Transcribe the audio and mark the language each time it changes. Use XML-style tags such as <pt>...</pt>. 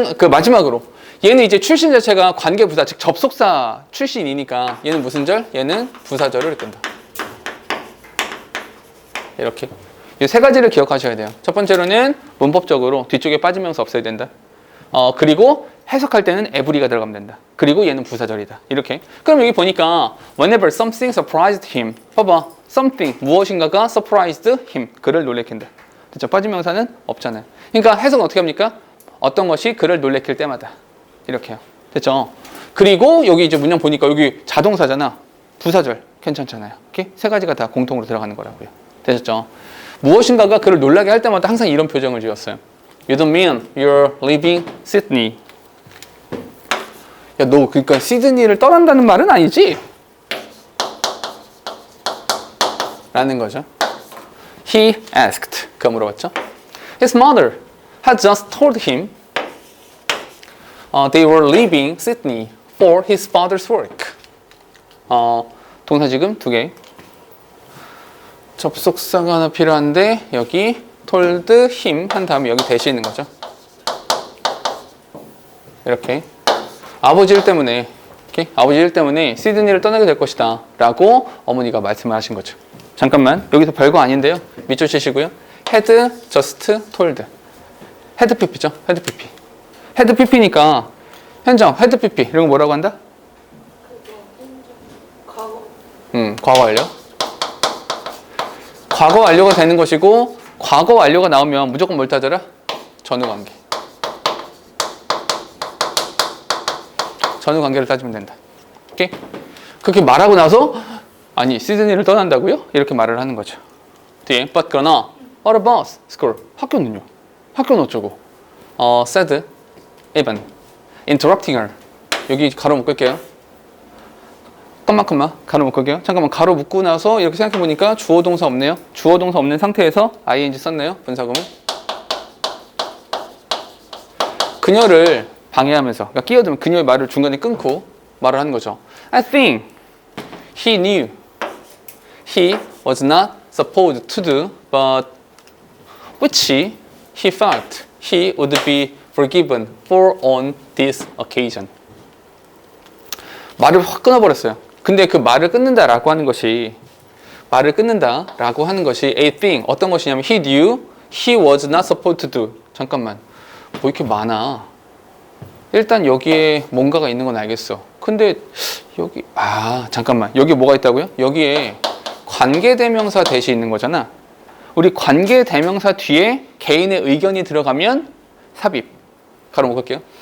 <ko>마지막으로 얘는 이제 출신 자체가 관계부사, 즉 접속사 출신이니까 얘는 무슨 절? 얘는 부사절을 끈다. 이렇게. 이 세 가지를 기억하셔야 돼요. 첫 번째로는 문법적으로 뒤쪽에 빠진 명사 없어야 된다. 그리고 해석할 때는 every가 들어가면 된다. 그리고 얘는 부사절이다. 이렇게. 그럼 여기 보니까</ko> <en>whenever something surprised him.</en> <ko>봐봐.</ko> <en>something,</en> <ko>무엇인가가</ko> <en>surprised him.</en> <ko>그를 놀래킨다. 됐죠? 빠진 명사는 없잖아요. 그러니까 해석은 어떻게 합니까? 어떤 것이 그를 놀래킬 때마다. 이렇게요. 됐죠? 그리고 여기 이제 문장 보니까 여기 자동사잖아. 부사절. 괜찮잖아요. 이렇게 세 가지가 다 공통으로 들어가는 거라고요. 되셨죠? 무엇인가가 그를 놀라게 할 때마다 항상 이런 표정을 지었어요.</ko> <en>You don't mean you're leaving Sydney.</en> <ko>야, 너 그러니까 시드니를 떠난다는 말은 아니지? 라는 거죠.</ko> <en>He asked.</en> <ko>그가 물어봤죠.</ko> <en>His mother had just told him they were leaving Sydney for his father's work.</en> <ko>동사 지금 두 개. 접속사가 하나 필요한데 여기</ko> <en>told him</en> <ko>한 다음에 여기 대시 있는 거죠. 이렇게 아버지 일 때문에 아버지 일 때문에 시드니를 떠나게 될 것이다 라고 어머니가 말씀을 하신 거죠. 잠깐만 여기서 별거 아닌데요. 밑줄 치시고요.</ko> <en>had just told had pp죠. had pp had pp니까 현정 had pp</en> <ko>이런 거 뭐라고 한다? 과거 완료. 과거 완료가 되는 것이고 과거 완료가 나오면 무조건 뭘 따져라? 전후 관계. 전후 관계를 따지면 된다. 오케이? 그렇게 말하고 나서 아니 시드니를 떠난다고요? 이렇게 말을 하는 거죠. 뒤에</ko> <en>but</en> <ko>그러나</ko> <en>what about school?</en> <ko>학교는요? 학교는 어쩌고?</ko> <en>said even interrupting her.</en> <ko>여기 가로 묶을게요. 깜빡 가로 묶을게요. 잠깐만 가로 묶고 나서 이렇게 생각해 보니까 주어 동사 없네요. 주어 동사 없는 상태에서 ing 썼네요. 분사구문. 그녀를 방해하면서 그러니까 끼어들면 그녀의 말을 중간에 끊고 말을 하는 거죠.</ko> <en>I think he knew he was not supposed to do but which he felt he would be forgiven for on this occasion.</en> <ko>말을 확 끊어버렸어요. 근데 그 말을 끊는다라고 하는 것이</ko> <en>a thing</en> <ko>어떤 것이냐면</ko> <en>he knew he was not supposed to do.</en> <ko>잠깐만 뭐 이렇게 많아. 일단 여기에 뭔가가 있는 건 알겠어. 근데 여기 잠깐만 여기 뭐가 있다고요? 여기에 관계대명사 대시 있는 거잖아. 우리 관계대명사 뒤에 개인의 의견이 들어가면 삽입. 가로 묶을게요.</ko>